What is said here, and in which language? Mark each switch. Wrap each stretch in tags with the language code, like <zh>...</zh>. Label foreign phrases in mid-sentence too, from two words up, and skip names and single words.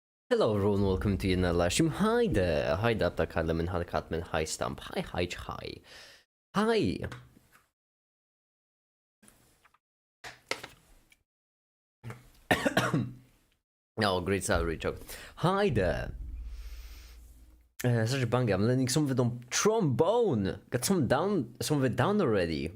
<en>Hello everyone, welcome to another livestream. Hi there, hi Dr. Cadman, hi Catman, hi Stump, hi. Hi! Oh, great salary joke. Hi there! Such a banger, I'm learning some of it on trombone! Got some of it down already.</en>